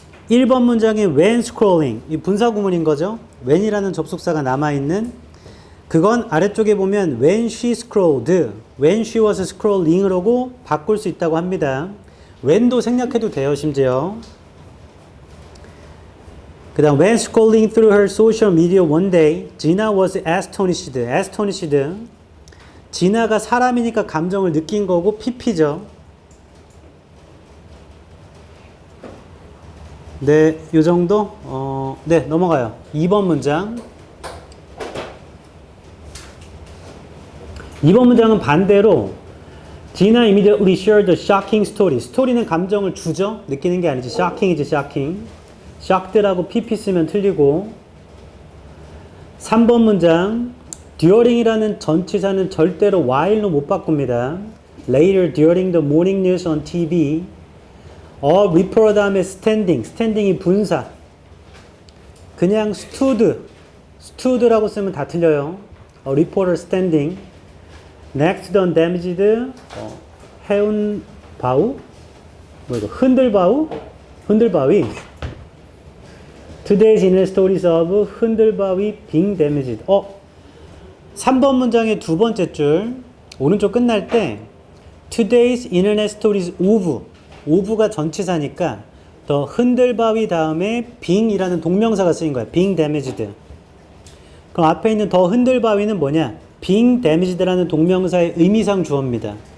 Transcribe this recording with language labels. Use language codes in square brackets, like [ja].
[ko] 1번 문장에 [en] when scrolling, [ko] 이 분사 구문인 거죠. when이라는 접속사가 남아있는, 그건 아래쪽에 보면 [en] when she scrolled, when she was scrolling [ko] 으로 바꿀 수 있다고 합니다. when도 생략해도 돼요, 심지어. 그 다음 [en] when scrolling through her social media one day, Gina was astonished. astonished. [ko] 지나가 사람이니까 감정을 느낀 거고 PP죠. 네, 요 정도? 네, 넘어가요. 2번 문장. 2번 문장은 반대로 [en] Gina immediately shared a shocking story. [ko] 스토리는 감정을 주죠? 느끼는 게 아니지. [en] shocking이지, shocking. [ko] shocked라고 pp 쓰면 틀리고. 3번 문장 during이라는 전치사는 절대로 while로 못 바꿉니다. [en] Later during the morning news on TV. reporter 다음에 standing. [ko] standing이 분사. 그냥 stood라고 쓰면 다 틀려요. [en] reporter standing. next to undamaged 해운 바우? [ko] 뭐 이거 흔들바우? 흔들바위. [en] Today's internet stories of 흔들바위 being damaged. [ko] 3번 문장의 두 번째 줄 오른쪽 끝날 때 [en] Today's internet stories of [ko] 가 전치사니까 더 흔들바위 다음에 being이라는 동명사가 쓰인 거야. [en] being damaged. [ko] 그럼 앞에 있는 더 흔들바위는 뭐냐? [en] being damaged [ko] 라는 동명사의 의미상 주어입니다.